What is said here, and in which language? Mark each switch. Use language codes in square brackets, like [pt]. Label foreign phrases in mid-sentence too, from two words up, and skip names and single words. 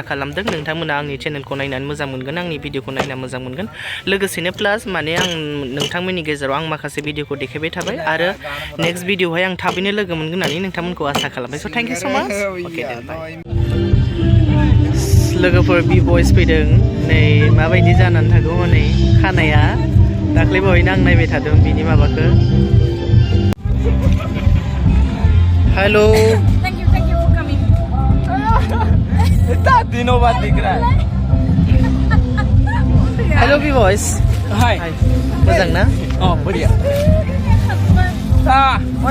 [brx] खालामदों नोंथांमोना आंनि चेनेलखौ नायनानै मोजां मोनगोन आंनि भिडिअखौ नायना मोजां मोनगोन लोगोसेनो प्लास माने आं नोंथांमोननि गेजेराव आं माखासे भिडिअखौ देखायबाय थाबाय आरो नेक्स्ट भिडिअआवहाय आं थाबैनो लोगो मोनगोन होननानै नोंथांमोनखौ आसा खालामबाय [en] so thank you so much [brx] अके दे बाय लोगोफोर बि बयस फैदों नै माबायदि जानानै थागौ हनै खानाया दाख्लै बावैनो आं नायबाय थादों बिनि माबाखौ हेलो [en] Thank you for coming. [hi] इतना दिनों बाद दिख रहा है [en] hello B boys हाय [brx] मोजां ना [hi] बढ़िया